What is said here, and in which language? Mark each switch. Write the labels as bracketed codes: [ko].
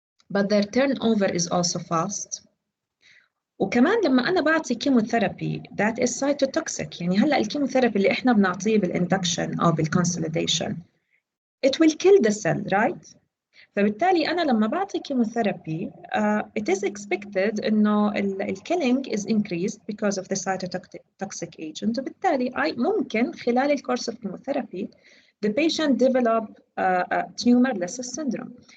[en] But their turnover is also fast. [ar] وكمان لما أنا بعطي كيموثيرابي [en] that is cytotoxic، [ar] يعني هلا الكيموثيرابي اللي إحنا بنعطيه بالinduction أو بالconsolidation [en] it will kill the cell, right? [ar] فبالتالي أنا لما بعطي كيموثيرابي [en] it is expected إنه killing is increased because of the cytotoxic agent، [ar] وبالتالي ممكن خلال الكورس [en] of chemotherapy the patient develop tumor lysis syndrome.